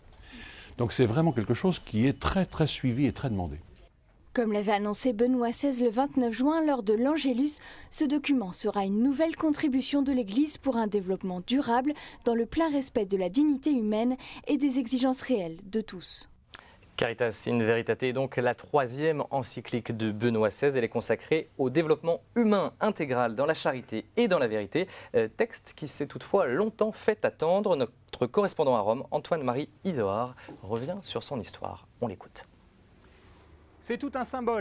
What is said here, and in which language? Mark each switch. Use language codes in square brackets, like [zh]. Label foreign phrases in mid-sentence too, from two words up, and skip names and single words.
[fr] Donc c'est vraiment quelque chose qui est très, très suivi et très demandé. Comme l'avait annoncé Benoît XVI le 29 juin lors de l'Angélus, ce document sera une nouvelle contribution de l'Église pour un développement durable dans le plein respect de la dignité humaine et des exigences réelles de tous. Caritas in Veritate est donc la troisième encyclique de Benoît XVI. Elle est consacrée au développement humain intégral dans la charité et dans la vérité. Texte qui s'est toutefois longtemps fait attendre. Notre correspondant à Rome, Antoine-Marie Isoard, revient sur son histoire. On l'écoute. C'est tout un symbole.